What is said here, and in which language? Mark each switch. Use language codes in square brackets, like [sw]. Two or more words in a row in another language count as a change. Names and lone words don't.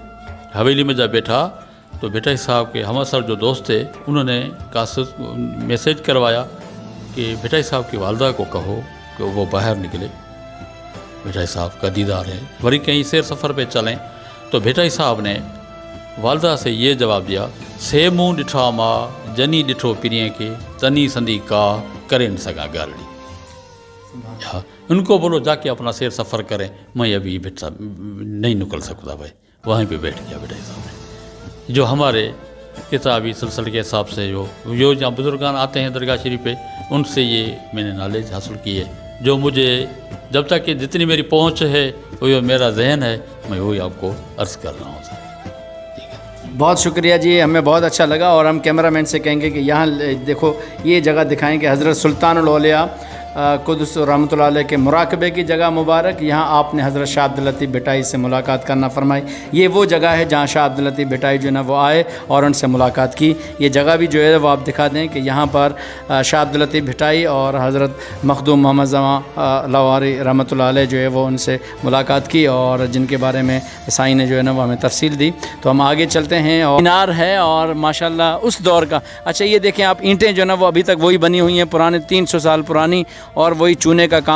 [hi] हवेली में जब बैठा तो भिटाई साहब के हमअसर जो दोस्त थे उन्होंने मैसेज करवाया कि भिटाई साहब की वालदा को कहो कि वो बाहर निकले, भिटाई साहब का दीदार है, वरी कहीं सैर सफ़र पे चलें। तो भिटाई साहब ने वालदा से ये जवाब दिया, [sd] से मुँह ॾिठा मां जनी ॾिठो पिरीअ के तनी संदी का करे न सघां ॻाल्हि। [hi] हाँ, उनको बोलो जाके अपना सैर सफ़र करें, मैं अभी बैठा नहीं निकल सकता भाई। वहीं पे बैठ गया भिटाई साहब ने। जो हमारे किताबी सिलसिले के हिसाब से जो जहाँ बुजुर्गान आते हैं दरगाह शरीफ पे, उनसे ये मैंने नॉलेज हासिल की है। जो मुझे जब तक कि जितनी मेरी पहुँच है वो मेरा जहन है, मैं वही आपको अर्ज़ कर रहा हूँ। बहुत शुक्रिया जी, हमें बहुत अच्छा लगा। और हम कैमरामैन से कहेंगे कि यहाँ देखो ये जगह दिखाएं कि हज़रत सुल्तानुल औलिया कुदस [ar] رحمة الله عليه [hi] के मुराकबे की जगह मुबारक। यहाँ आपने हज़रत शाह अब्दुल लतीफ़ भिटाई से मुलाकात करना फरमाई। ये वो जगह है जहाँ शाह अब्दुल लतीफ़ भिटाई जो है वो आए और उनसे मुलाकात की। ये जगह भी जो है वो आप दिखा दें कि यहाँ पर शाह अब्दुल लतीफ़ भिटाई और हज़रत मखदूम मोहम्मद ज़मा लाहौरी [ar] رحمة الله عليه [hi] जो है वो उनसे मुलाकात की और जिनके बारे में साईं ने जो है ना वो हमें तफसील दी। तो हम आगे चलते हैं। और मीनार है और माशाल्लाह उस दौर का। अच्छा, ये देखें आप, ईंटें जो है ना वो अभी तक वही बनी हुई हैं, पुराने 300 साल पुरानी, और वही चूने का काम।